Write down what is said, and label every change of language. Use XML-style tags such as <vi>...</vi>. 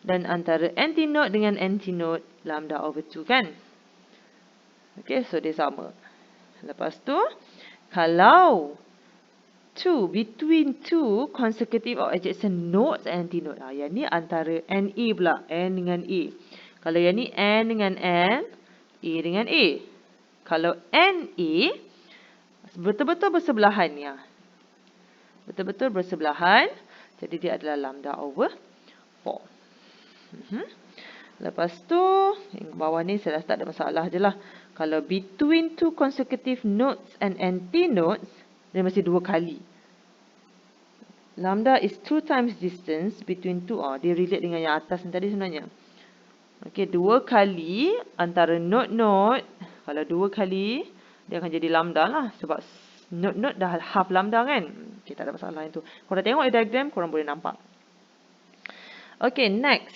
<ms>Dan antara antinode dengan antinode, lambda over 2 kan. Okay, so dia sama. Lepas tu, kalau</ms> <en>between two consecutive or adjacent nodes and antinode.</en> <ms>Yang ni antara NA pula. N dengan A. Kalau yang ni N dengan N, A dengan A. Kalau NA, betul-betul bersebelahan ni. Betul-betul bersebelahan. Jadi dia adalah lambda over 4. Lepas tu, yang bawah ni saya dah tak ada masalah je lah. Kalau</ms> <en>between two consecutive nodes and antinodes,</en> <ms>dia mesti 2 kali.</ms> <en>Lambda is 2 times distance between two.</en> <ms>Dia relate dengan yang atas ni tadi sebenarnya. Okey, 2 kali antara node-node. Kalau 2 kali, dia akan jadi lambda lah. Sebab node-node dah half lambda kan. Okey, tak ada masalah yang tu. Korang tengok diagram, korang boleh nampak. Okey, next.</ms>